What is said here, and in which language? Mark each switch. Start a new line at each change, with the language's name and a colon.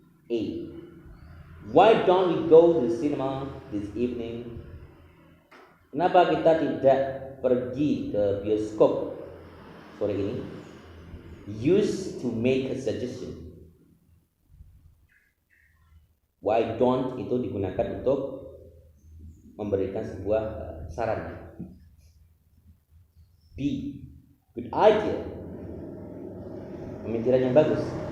English: A, why don't we go to the cinema this evening?
Indonesian: Kenapa kita tidak pergi ke bioskop sore ini?
English: Use to make a suggestion. Why don't
Indonesian: itu digunakan untuk memberikan sebuah saran. B,
English: good idea,
Indonesian: pemikiran yang bagus.